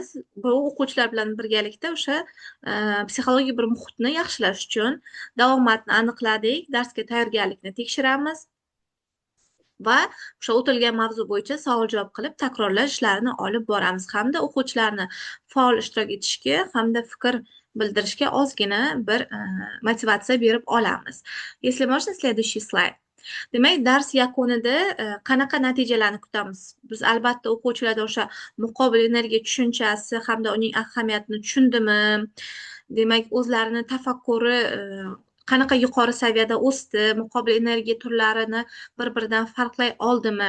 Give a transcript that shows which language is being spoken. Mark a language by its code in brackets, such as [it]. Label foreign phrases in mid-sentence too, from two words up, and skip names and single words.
[uz] Bu o'quvchilar bilan birgalikda o'sha psixologik bir muhitni yaxshilash uchun davomatni aniqladik, darsga tayyorgarlikni tekshiramiz va o'sha o'tilgan mavzu bo'yicha savol-javob qilib takrorlash ishlarini olib boramiz hamda o'quvchilarni faol ishtirok etishga hamda fikr bildirishga ozgina bir motivatsiya berib olamiz. [ru] Если можно, следующий слайд. [uz] Demak, dars yakunida qanaqa natijalarni kutamiz? Biz albatta o'quvchilarda o'sha muqobil energiya tushunchasi hamda uning ahamiyatini tushundimi? Demak, o'zlarini tafakkuri qanaqa yuqori saviyada o'sdi, muqobil energiya turlarini bir-biridan farqlay oldimi?